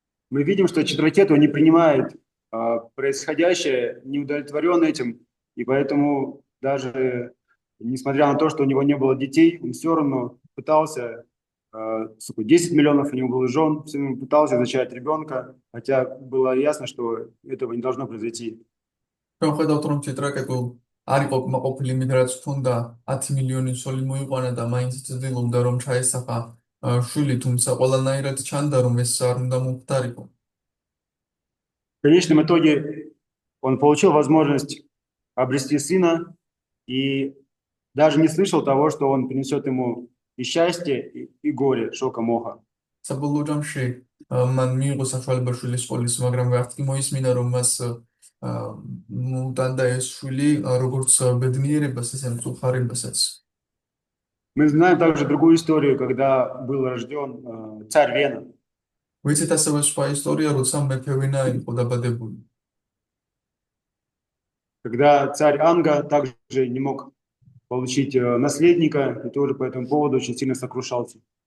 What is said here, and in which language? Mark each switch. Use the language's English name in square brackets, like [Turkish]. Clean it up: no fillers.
[Russian] Мы видим, что Читракету не принимает происходящее, не удовлетворен этим, и поэтому даже несмотря на то, что у него не было детей, он все равно пытался, 10 миллионов у него было жен, все равно пытался зачать ребенка, хотя было ясно, что этого не должно произойти. [Georgian] ჩვენ ხედავთ, რომ ციტრაკეტუ არ იყო კმაყოფილი იმით, რაც ჰქონდა 10 მილიონი ცოლი მოიყვანა და მაინც ცდილობდა, რომ ჩაესახა შვილი, თუმცა ყველანაირად ჩანდა, რომ ეს არ უნდა მომხდარიყო. [Russian] В конечном итоге он получил возможность обрести сына и даже не слышал того, что он принесет ему и счастье, и горе, шока моха. [Georgian] საბოლოო ჯამში მან მიიღო საშუალება შვილის სკოლის, მაგრამ ვერც კი მოისმინა, რომ მას მოუტანდა ეს შვილი როგორც ბედნიერებას, ისე მწუხარებასაც. [Russian] Мы знаем также другую историю, когда был рожден царь Вена. [Georgian] ვიცით ასევე სხვა ისტორია, როცა მეფე ვენა იყო დაბადებული. [Russian] Когда царь Анга также не мог получить наследника, и тоже по этому поводу очень сильно сокрушался.